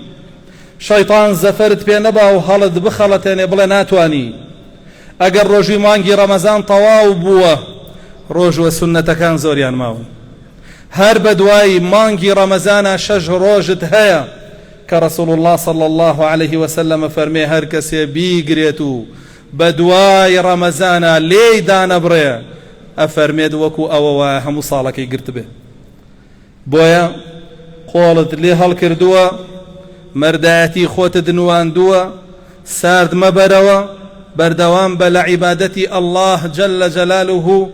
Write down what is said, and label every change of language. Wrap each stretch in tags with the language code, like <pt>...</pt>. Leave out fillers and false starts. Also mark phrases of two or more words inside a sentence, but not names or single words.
<ckb>شەیطان زەفەرت پێ نەبا و هەڵت بخەڵەتێنێ بڵێ ناتوانی. ئەگەر ڕۆژی مانگی ڕەمەزان تەواو بووە، ڕۆژوە سونەتەکان زۆریان ماون. هەر بە دوای مانگی ڕەمەزانە 6 ڕۆژت هەیە کە ڕەسوڵ الله</ckb> <ar>صلی الله عليه وسلم</ar> <ckb>فەرمێ هەر کەسێ بیگرێت و بە دوای ڕەمەزانە لێی دانەبڕێ، ئەفەرمێت وەکو ئەوە وایە هەموو ساڵەکەی گرت بێ. بۆیە قۆڵت لێ هەڵکردووە، مەردایەتی خۆتت نواندووە، سارد مەبەرەوە، بەردەوام بە لە عیبادەتی ئەڵڵاه</ckb> <ar>جەلە جەلالوه.</ar>